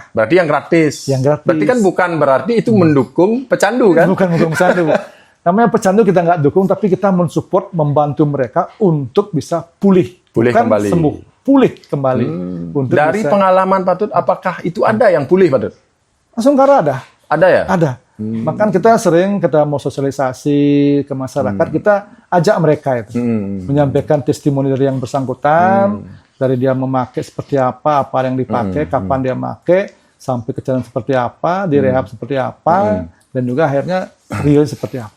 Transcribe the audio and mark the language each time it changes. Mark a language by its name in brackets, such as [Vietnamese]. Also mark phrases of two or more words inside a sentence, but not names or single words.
[Indonesian] Berarti yang gratis. Berarti kan bukan berarti itu mendukung pecandu kan? Bukan pecandu. Namanya pecandu kita nggak dukung, tapi kita mensupport, membantu mereka untuk bisa pulih kembali. Sembuh. Pulih kembali. Untuk dari pengalaman Patut, apakah itu ada yang pulih, Patut? Astungkara ada. Ada ya? Ada. Bahkan kita mau sosialisasi ke masyarakat, kita ajak mereka itu. Menyampaikan testimoni dari yang bersangkutan, dari dia memakai seperti apa yang dipakai, kapan dia pakai, sampai kejadian seperti apa, direhab seperti apa, dan juga akhirnya real seperti apa.